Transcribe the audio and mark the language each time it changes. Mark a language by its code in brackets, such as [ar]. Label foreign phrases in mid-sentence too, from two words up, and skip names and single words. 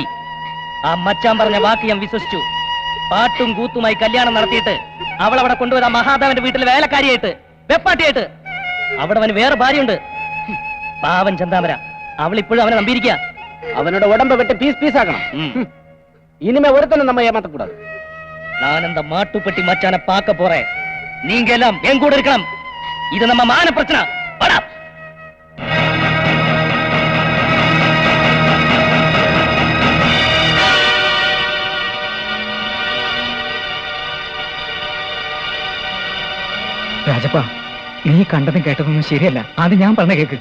[ml] ആ മച്ചാൻ പറഞ്ഞ വാക്ക് ഞാൻ വിശ്വസിച്ചു. പാട്ടും കൂത്തുമായി കല്യാണം നടത്തിയിട്ട് അവളവിടെ കൊണ്ടുവരാൻ മഹാദേവന്റെ വീട്ടിൽ വേലക്കാരിയായിട്ട്, വെപ്പാട്ടിയായിട്ട്. അവിടെ അവന് വേറെ ഭാര്യയുണ്ട്. പാവൻ ചന്താമര. അവൾ ഇപ്പോഴും അവനെ നമ്പിയിരിക്കുക. അവനോട് ഉടമ്പ് വെട്ടി പീസ് പീസാക്കണം. [ta] இனிமே ஒருத்தன நம்ம ஏமாத்தக்கூடாது. நான் அந்த மாட்டுப்பட்டி மச்சான பார்க்க போறேன். நீங்க எல்லாம் என் கூட இருக்கணும். இது நம்ம மான பிரச்சனை. வாடா. [ml] രാജപ്പാ, നീ കണ്ടതും കേട്ടതൊന്നും ശരിയല്ല. അത് ഞാൻ പറഞ്ഞ കേക്ക്.